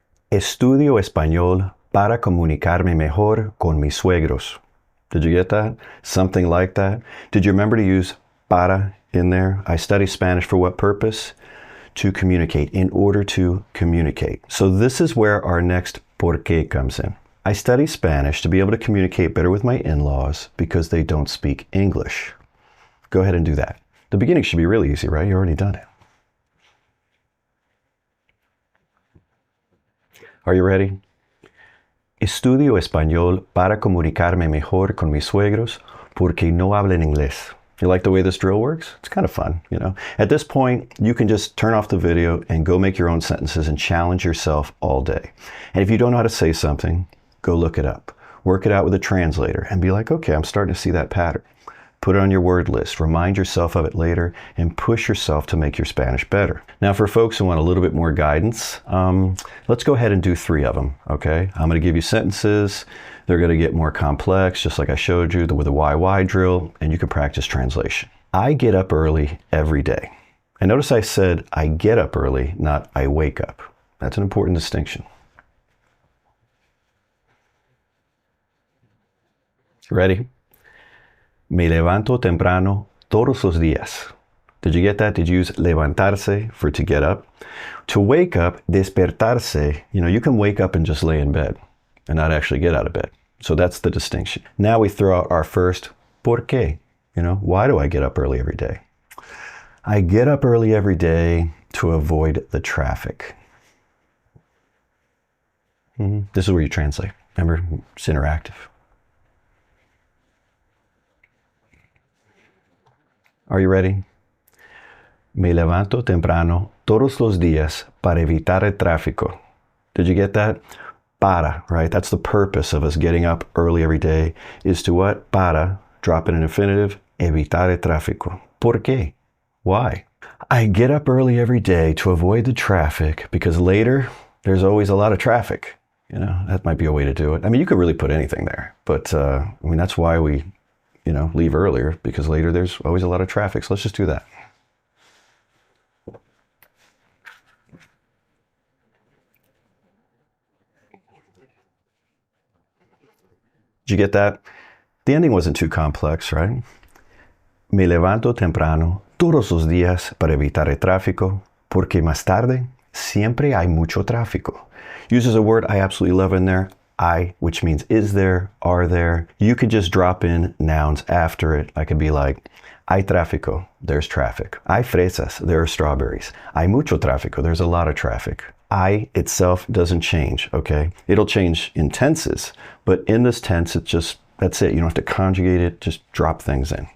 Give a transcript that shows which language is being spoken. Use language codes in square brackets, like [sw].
[es] Estudio español para comunicarme mejor con mis suegros. [en] Did you get that? Something like that. Did you remember to use para in there? I study Spanish for what purpose? To communicate, in order to communicate. So this is where our next por qué comes in. I study Spanish to be able to communicate better with my in-laws because they don't speak English. Go ahead and do that. The beginning should be really easy, right? You already done it. Are you ready? [es] Estudio español para comunicarme mejor con mis suegros porque no hablan inglés. [en] You like the way this drill works? It's kind of fun, At this point, you can just turn off the video and go make your own sentences and challenge yourself all day. And if you don't know how to say something, go look it up. Work it out with a translator and be like, okay, I'm starting to see that pattern. Put it on your word list, remind yourself of it later, and push yourself to make your Spanish better. Now, for folks who want a little bit more guidance, let's go ahead and do 3 of them, okay? I'm going to give you sentences. They're going to get more complex, just like I showed you with the YY drill, and you can practice translation. I get up early every day. And notice I said I get up early, not I wake up. That's an important distinction. Ready? [es] Me levanto temprano todos los días. [en] Did you get that? Did you use levantarse for to get up? To wake up, despertarse, you can wake up and just lay in bed and not actually get out of bed. So that's the distinction. Now we throw out our first por qué. Why do I get up early every day? I get up early every day to avoid the traffic. This is where you translate. Remember, it's interactive. Are you ready? [es] Me levanto temprano todos los días para evitar el tráfico. [en] Did you get that? Para, right? That's the purpose of us getting up early every day is to what? [es] Para, [en] drop in an infinitive, [es] evitar el tráfico. ¿Por qué? [en] Why? I get up early every day to avoid the traffic because later there's always a lot of traffic. That might be a way to do it. I mean, you could really put anything there, but that's why we leave earlier, because later there's always a lot of traffic. So let's just do that. Did you get that? The ending wasn't too complex, right? [es] Me levanto temprano todos los días para evitar el tráfico, porque más tarde siempre hay mucho tráfico. [en] Uses a word I absolutely love in there, I, which means is there, are there. You could just drop in nouns after it. I could be like, [es] hay tráfico, [en] there's traffic. [es] Hay fresas, [en] there are strawberries. [es] Hay mucho tráfico, [en] there's a lot of traffic. I itself doesn't change, okay? It'll change in tenses, but in this tense, it's just, that's it. You don't have to conjugate it, just drop things in.